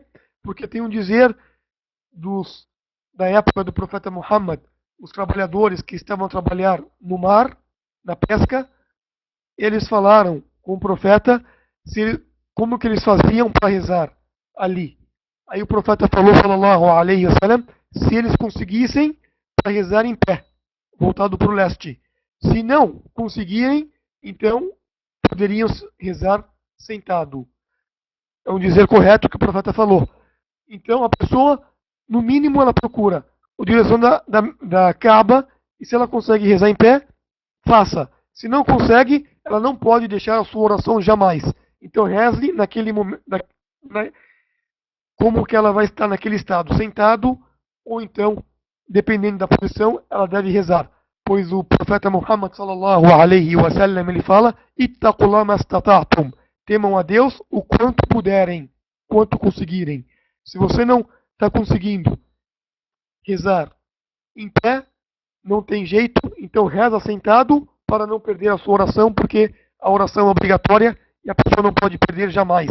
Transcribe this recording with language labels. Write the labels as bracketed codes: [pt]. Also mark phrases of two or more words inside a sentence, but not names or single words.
[pt] Porque tem um dizer da época do profeta Muhammad, os trabalhadores que estavam a trabalhar no mar, na pesca, eles falaram com o profeta como que eles faziam para rezar ali. Aí o profeta falou, [ar] صلى الله عليه وسلم, [pt] se eles conseguissem para rezar em pé. voltado para o leste. Se não conseguirem, então poderiam rezar sentado. É um dizer correto que o profeta falou. Então a pessoa, no mínimo, ela procura a direção da Kaaba, e se ela consegue rezar em pé, faça. Se não consegue, ela não pode deixar a sua oração jamais. Então reze naquele momento, como que ela vai estar naquele estado, sentado, ou então, dependendo da posição, ela deve rezar. Pois o profeta Muhammad [ar] صلى الله عليه وسلم [pt] ele fala: [ar] "اتقوا الله ما استطعتم", [pt] temam a Deus o quanto puderem, quanto conseguirem. Se você não está conseguindo rezar em pé, não tem jeito, então reza sentado para não perder a sua oração, porque a oração é obrigatória e a pessoa não pode perder jamais.